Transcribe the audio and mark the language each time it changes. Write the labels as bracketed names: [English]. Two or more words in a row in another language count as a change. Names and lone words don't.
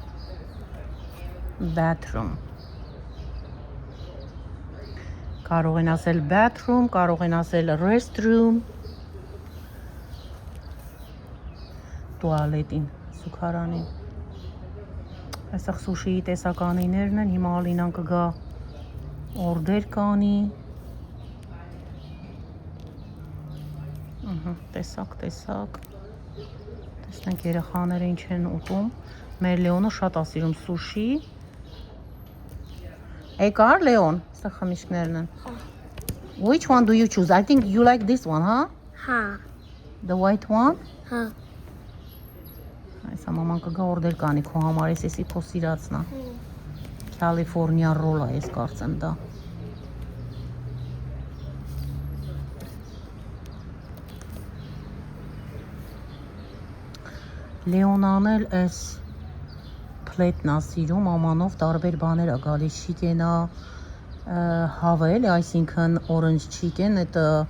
[Armenian] bathroom։ Կարող են ասել bathroom, կարող են ասել restroom։ Տուալետին, զուգարանին։ Այստեղ սուշիի տեսականիներն են, հիմա Ալինան կգա օրդեր կանի։ Տեսակ։ Տեսնենք երեխաները ինչ են ուտում։ Մեր Լեոնը շատ է սիրում սուշի։ Եկար Լեոն, սա խմիչքներն են։ [English] Which one do you choose? I think you like this one, huh? Huh. The white one? Huh. [Armenian] Այս մաման կգա օրդեր կանի քո համար, էսի քո սիրածնա։ [English] California roll [Armenian] է, ես կարծեմ դա։ Լեոնան էլ էս փլետնա սիրում, ամանով տարբեր բաներ է գալիս, չիկենա հավել, այսինքն [English] orange chicken, [Armenian] это